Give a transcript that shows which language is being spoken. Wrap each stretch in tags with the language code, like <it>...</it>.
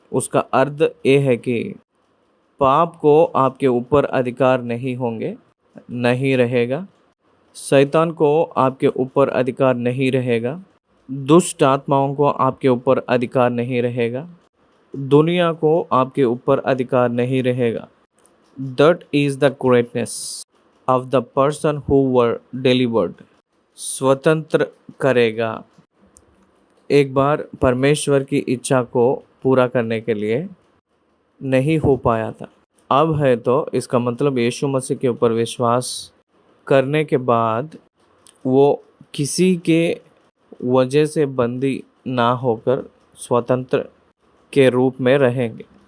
<hi>उसका अर्थ ये है कि पाप को आपके ऊपर अधिकार नहीं होंगे, नहीं रहेगा। शैतान को आपके ऊपर अधिकार नहीं रहेगा। दुष्ट आत्माओं को आपके ऊपर अधिकार नहीं रहेगा। दुनिया को आपके ऊपर अधिकार नहीं रहेगा।</hi> <en>That is the greatness of the person who were delivered.</en> <hi>स्वतंत्र करेगा। एक बार परमेश्वर की इच्छा को पूरा करने के लिए नहीं हो पाया था, अब है। तो इसका मतलब यीशु मसीह के ऊपर विश्वास करने के बाद वो किसी के वजह से बंदी ना होकर स्वतंत्र के रूप में रहेंगे।</hi>